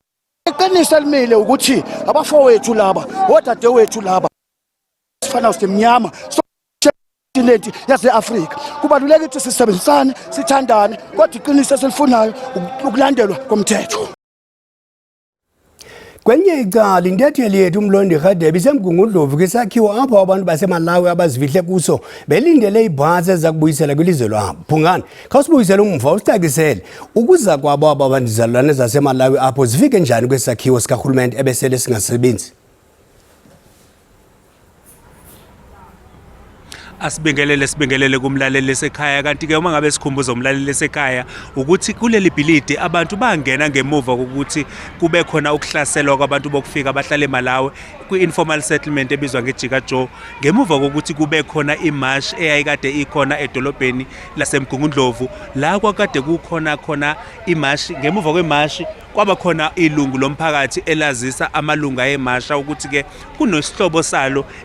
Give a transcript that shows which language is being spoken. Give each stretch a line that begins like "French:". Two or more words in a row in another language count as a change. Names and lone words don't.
Zulu: Iqiniso elimile ukuthi abafowethu laba odadewethu laba sifana usemnyama continent yase-Afrika. Kubalulekile ukuthi sisebenzisane, sithandane, kodwa iqiniso esilifunayo ukulandelwa komthetho.
Xhosa: Kwenye icala intatheli yethu uMlondi Radebe isemgungundlovu kwisakhiwo apho abantu baseMalawi abazifihle kuso belindele ibhasi ezakubuyisela kwilizwe lwabo. Phungani, khawusibuyisele umva usicacisele ukuza kwabo abandizalwane zaseMalawi apho zifike njani kwesakhiwo sikarhulumente ebesele singasebenzi.
Zulu: Sibingelele kumlaleli esekhaya kanti ke uma ngabe sikhumbuza umlaleli esekhaya ukuthi kuleli bhilidi abantu bangena ngemuva kokuthi kube khona ukuhlaselwa kwabantu bokufika abahlala eMalawi kwi-
English: informal settlement
Zulu: ebizwa ngeJika Joe ngemuva kokuthi kube khona imarch eyayikade ikhona edolobheni laseMgungundlovu la kwakade kukhona imarch ngemuva kwemarch kwaba khona ilungu lomphakathi elazisa amalunga eMasha ukuthi ke kunosihlobo salo